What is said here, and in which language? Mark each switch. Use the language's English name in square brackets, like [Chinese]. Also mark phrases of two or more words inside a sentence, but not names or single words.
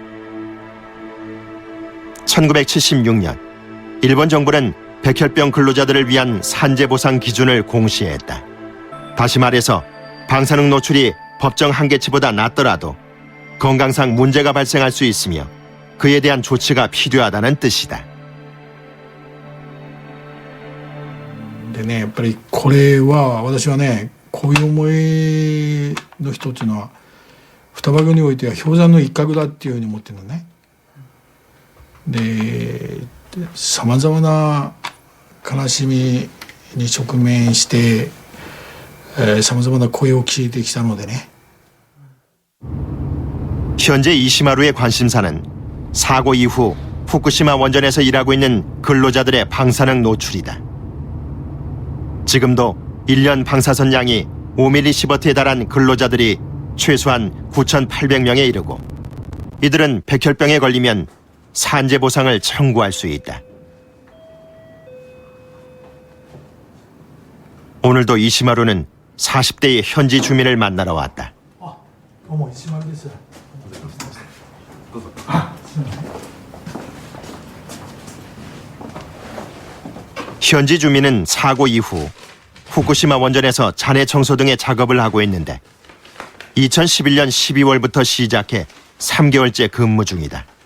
[Korean] 1976년 일본 정부는 백혈병 근로자들을 위한 산재보상 기준을 공시했다. 다시 말해서 방사능 노출이 법정 한계치보다 낮더라도 건강상 문제가 발생할 수 있으며 그에 대한 조치가 필요하다는 뜻이다. [Japanese] でね、やっぱりこれは私はね、こういう思いの人っていうのは双葉郡においては氷山の一角だっていうふうに思ってるのね。で、さまざまな悲しみに直面してさまざまな声を聞いてきたのでね。 [Korean] 현재 이시마루의 관심사는 사고 이후 후쿠시마 원전에서 일하고 있는 근로자들의 방사능 노출이다. 지금도 1년 방사선량이 5밀리시버트에 달한 근로자들이 최소한 9,800명에 이르고 이들은 백혈병에 걸리면 산재보상을 청구할 수 있다. 오늘도 이시마루는 40대의 현지 주민을 만나러 왔다. [Japanese] どうも石丸です。 [Korean] 현지 주민은 사고 이후 후쿠시마 원전에서 잔해 청소 등의 작업을 하고 있는데 2011년 12월부터 시작해 3개월째 근무 중이다.